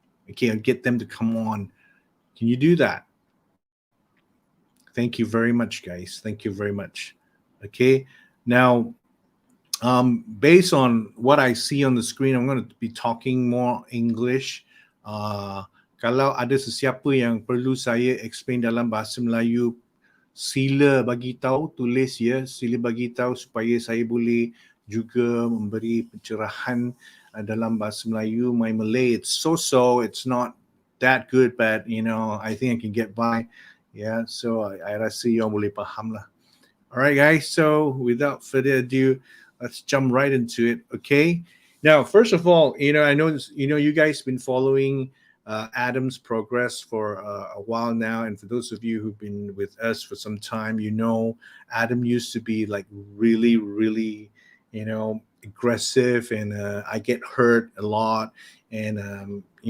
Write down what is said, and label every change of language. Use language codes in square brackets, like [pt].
[en] Okay, and get them to come on. Can you do that? Thank you very much, guys. Thank you very much. Okay, now, based on what I see on the screen, I'm going to be talking more English. [ms] Kalau ada sesiapa yang perlu saya explain dalam bahasa Melayu, sila bagi tahu, tulis ya, sila bagi tahu supaya saya boleh juga memberi pencerahan dalam bahasa Melayu. [en] My Malay, it's so-so, it's not that good, but I think I can get by. Yeah, so I [ms] rasa [en] you [ms] boleh faham lah. [en] All right, guys. So without further ado, let's jump right into it. Okay. Now, first of all, I know this, you guys been following Adam's progress for a while now, and for those of you who've been with us for some time, Adam used to be like really, really, aggressive, and I get hurt a lot, and